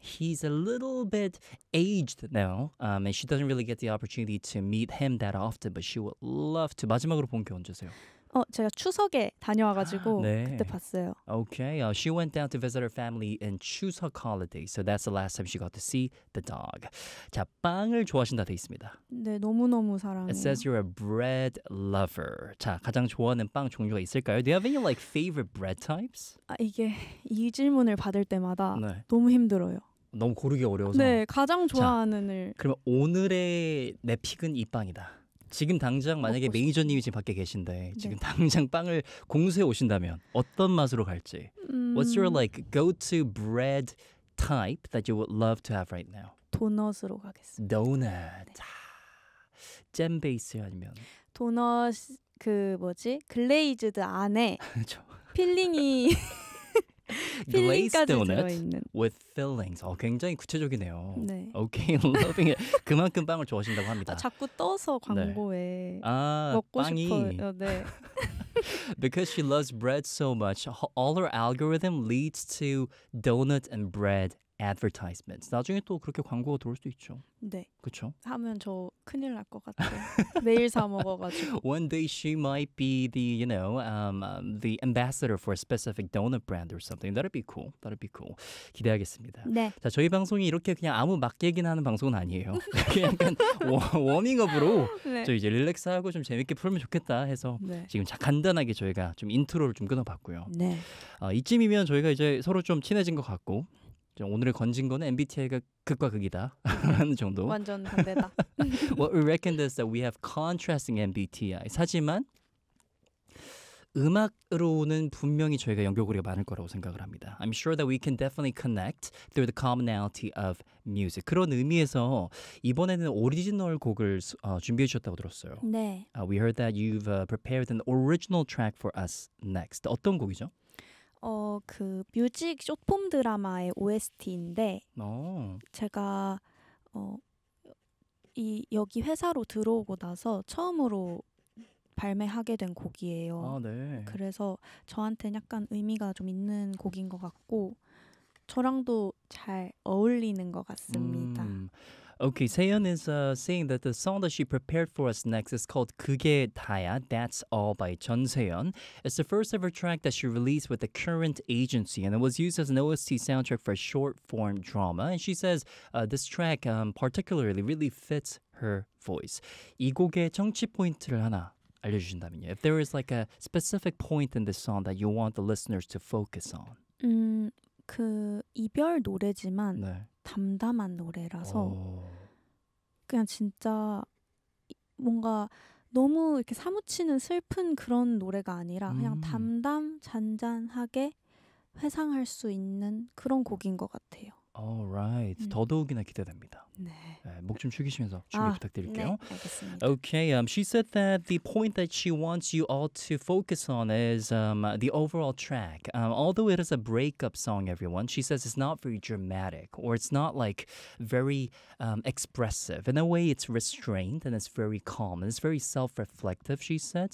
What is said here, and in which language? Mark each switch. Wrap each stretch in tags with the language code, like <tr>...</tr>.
<en>He's a little bit aged now, and she doesn't really get the opportunity to meet him that often, but she would love to.</en> <ko>마지막으로 본 게 언제세요? 제가 추석에 다녀와가지고 네. 그때 봤어요.</ko> <en>Okay, she went down to visit her family in Chuseok holiday, so that's the last time she got to see the dog.</en> <ko>자, 빵을 좋아하신다 돼 있습니다. 네, 너무너무 사랑해요.</ko> <en>It says you're a bread lover.</en> <ko>자, 가장 좋아하는 빵 종류가 있을까요?</ko> <en>Do you have any like favorite bread types?</en> <ko>이게 이 질문을 받을 때마다 네. 너무 힘들어요. 너무 고르기 어려워서? 네, 가장 좋아하는을. 그러면 오늘의 내 픽은 이 빵이다. 지금 당장 만약에 메이저님이 지금 밖에 계신데 네. 지금 당장 빵을 공수해 오신다면 어떤 맛으로 갈지</ko> <en>What's your like go-to bread type that you would love to have right now?</en> <ko>도넛으로 가겠습니다. 도넛. 네. 잼 베이스 아니면? 도넛 그 뭐지? 글레이즈드 안에 필링이</ko> <en>Glazed donut with fillings.</en> <ko>굉장히 구체적이네요. 네.</ko> <en>Okay, loving it.</en> <ko>그만큼 빵을 좋아하신다고 합니다. 자꾸 떠서 광고에 먹고 빵이. 싶어요. 네.</ko> <en>Because she loves bread so much, all her algorithm leads to donut and bread advertisements.</en> <ko>나중에 또 그렇게 광고가 들어올 수도 있죠. 네. 그렇죠? 하면 저 큰일 날 것 같아요. 매일 사 먹어가지고.</ko> <en>One day she might be the, you know, the ambassador for a specific donut brand or something. That'd be cool. That'd be cool.</en> <ko>기대하겠습니다. 네. 자, 저희 방송이 이렇게 그냥 아무 막 얘기나 하는 방송은 아니에요. 그냥 워밍업으로 네. 저희 이제 릴렉스하고 좀 재밌게 풀면 좋겠다 해서 네. 지금 간단하게 저희가 좀 인트로를 좀 끊어봤고요. 네. 이쯤이면 저희가 이제 서로 좀 친해진 것 같고 오늘의 건진 거는 MBTI가 극과 극이다 하는 정도. 완전 반대다.</ko> <en>What we reckon is that we have contrasting MBTIs.</en> <ko>하지만 음악으로는 분명히 저희가 연결고리가 많을 거라고 생각을 합니다.</ko> <en>I'm sure that we can definitely connect through the commonality of music.</en> <ko>그런 의미에서 이번에는 오리지널 곡을 준비해 주셨다고 들었어요. 네.</ko> <en>We heard that you've prepared an original track for us next.</en> <ko>어떤 곡이죠? 그 뮤직 쇼폼 드라마의 OST인데 오. 제가 여기 회사로 들어오고 나서 처음으로 발매하게 된 곡이에요. 아, 네. 그래서 저한테는 약간 의미가 좀 있는 곡인 것 같고 저랑도 잘 어울리는 것 같습니다.</ko> <en>Okay, Seyeon is saying that the song that she prepared for us next is called 그게 다야, That's All by 전세연. It's the first ever track that she released with the current agency, and it was used as an OST soundtrack for a short-form drama. And she says this track particularly really fits her voice.</en> <ko>이 곡의 청취 포인트를 하나 알려주신다면요.</ko> <en>If there is like a specific point in this song that you want the listeners to focus on.</en> <ko>그 이별 노래지만 네. 담담한 노래라서 그냥 진짜 뭔가 너무 이렇게 사무치는 슬픈 그런 노래가 아니라 그냥 담담 잔잔하게 회상할 수 있는 그런 곡인 것 같아요.</ko> <en>All right.</en> <ko>더더욱이나 기대됩니다. 네. 네, 목 좀 축이시면서 준비 부탁드릴게요. 네, 알겠습니다.</ko> <en>Okay. She said that the point that she wants you all to focus on is the overall track. Although it is a breakup song, everyone, she says it's not very dramatic or it's not like very expressive. In a way, it's restrained and it's very calm and it's very self-reflective, she said.</en>